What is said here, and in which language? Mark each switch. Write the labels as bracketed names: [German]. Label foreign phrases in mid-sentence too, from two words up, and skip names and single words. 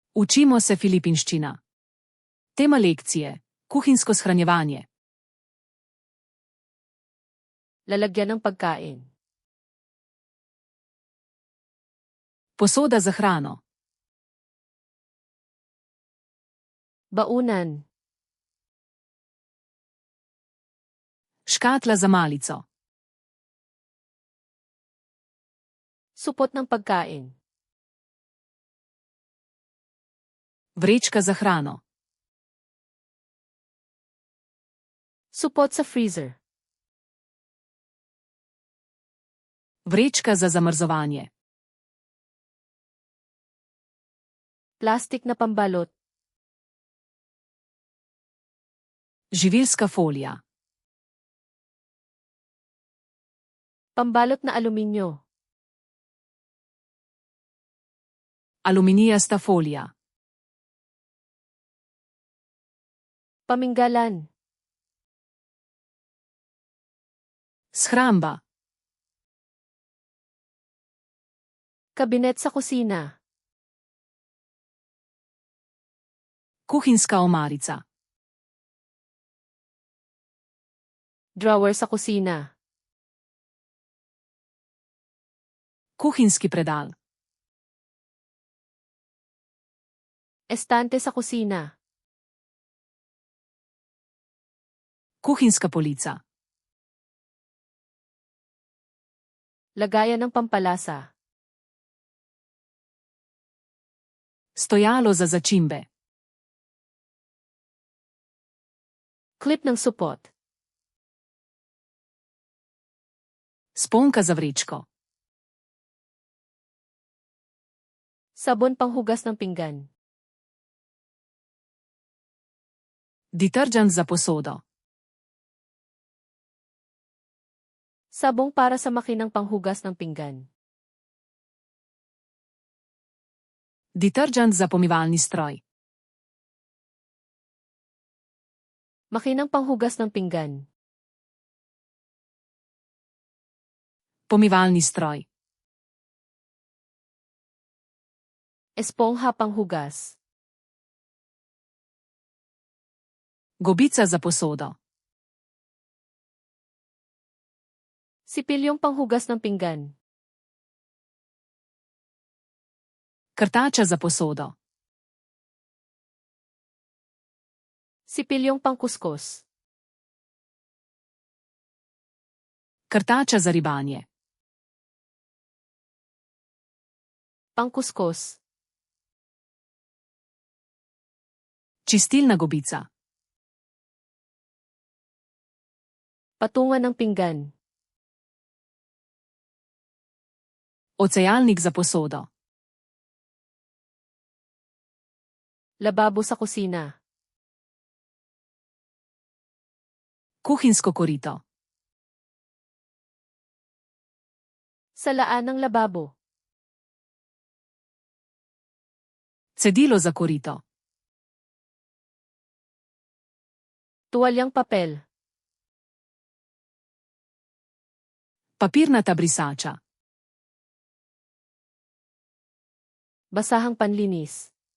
[Slovenian] Učimo se filipinščina. Tema lekcije: kuhinjsko shranjevanje. [Filipino] Lalagyan ng pagkain. [Slovenian] Posoda za hrano. [Filipino] Baunan. [Slovenian] Škatla za malico. [Filipino] Supot ng pagkain. [Slovenian] Vrečka za hrano. [Filipino] Supot sa freezer. [Slovenian] Vrečka za zamrzovanje. [Filipino] Plastik na pambalot. [Slovenian] Živilska folija. [Filipino] Pambalot na aluminyo. [Slovenian] Aluminijasta folija. [Filipino] Paminggalan. [Slovenian] Shramba. [Filipino] Kabinet sa kusina. [Slovenian] Kuhinjska omarica. [Filipino] Drawer sa kusina. [Slovenian] Kuhinjski predal. [Filipino] Estante sa kusina. [Slovenian] Kuhinjska polica. [Filipino] Lagayan ng pampalasa. [Slovenian] Stojalo za začimbe. [Filipino] Klip ng supot. [Slovenian] Sponka za vrečko. [Filipino] Sabon panghugas ng pinggan. [Slovenian] Detergent za posodo. [Filipino] Sabong para sa makinang panghugas ng pinggan. [Slovenian] Detergent za pomivalni stroj. [Filipino] Makinang panghugas ng pinggan. [Slovenian] Pomivalni stroj. [Filipino] Espongha panghugas. [Slovenian] Gobica za posodo. [Filipino] Sipilyong panghugas ng pinggan. [Slovenian] Krtača za posodo. [Filipino] Sipilyong pangkuskus. [Slovenian] Krtača za ribanje. [Filipino] Pangkuskus. [Slovenian] Čistilna gobica. [Filipino] Patungan ng pinggan. [Slovenian] Ocejalnik za posodo. [Filipino] Lababo sa kusina. [Slovenian] Kuhinjsko korito. [Filipino] Salaan ng lababo. [Slovenian] Cedilo za korito. [Filipino] Tuwalyang papel. [Slovenian] Papirnata brisača. [Filipino] Basahang panlinis.